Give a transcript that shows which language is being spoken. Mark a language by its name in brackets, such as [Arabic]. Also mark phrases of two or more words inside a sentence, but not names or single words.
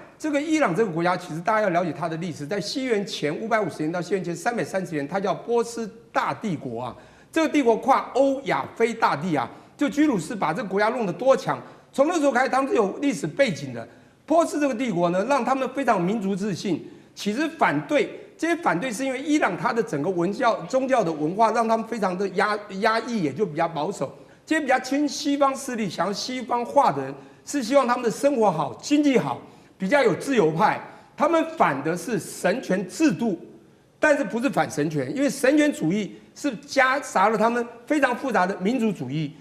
[Chinese] 這個伊朗這個國家，其實大家要了解它的歷史，在西元前550年到西元前330年，它叫波斯大帝國啊。這個帝國跨歐亞非大地啊，就居魯士把這個國家弄得多強。從那時候開始，他們是有歷史背景的。波斯這個帝國呢，讓他們非常民族自信。其實反對這些反對是因為伊朗它的整個宗教的文化，讓他們非常的壓抑，也就比較保守。這些比較親西方勢力、想要西方化的人，是希望他們的生活好、經濟好，比較有自由派。他們反的是神權制度，但是不是反神權，因為神權主義是夾雜了他們非常複雜的民族主義。